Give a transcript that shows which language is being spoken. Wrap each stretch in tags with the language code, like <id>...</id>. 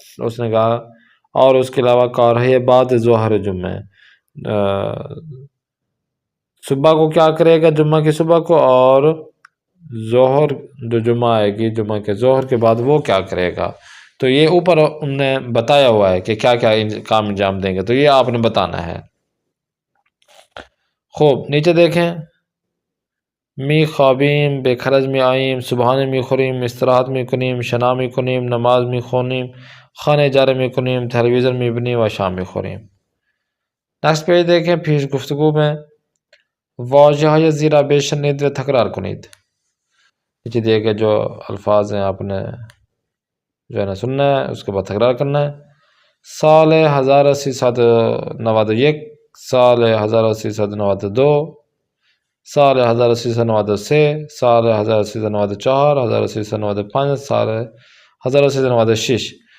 <ur>اس نے کہا اور اس کے علاوہ کار ہے یہ بعد ظہر جمعہ، صبح کو کیا کرے گا جمعہ کی صبح کو، اور ظہر جو جمعہ آئے گی جمعہ کے ظہر کے بعد وہ کیا کرے گا. تو یہ اوپر ان نے بتایا ہوا ہے کہ کیا کیا کام انجام دیں گے، تو یہ آپ نے بتانا ہے. خوب، نیچے دیکھیں.</ur> <fa>می خوابیم، به خرج می آییم، صبحانه می خوریم، استراحت می کنیم، شنا می کنیم، نماز می خونیم، خانه اجاره می کنیم، تلویزیون می بینیم و شام می خوریم.</fa> <ur>نیکسٹ پیج دیکھیں.</ur> <fa>پیش گفتگو میں واژه های زیرا بشنید و تکرار کنید.</fa> <ur>پیچھے دیے گئے جو الفاظ ہیں آپ نے جو ہے نا سننا ہے، اس کے بعد تکرار کرنا ہے.</ur> <fa>سال 1391، سال 1392، سال 1393، سال 1394، 1395، سال 1396.</fa>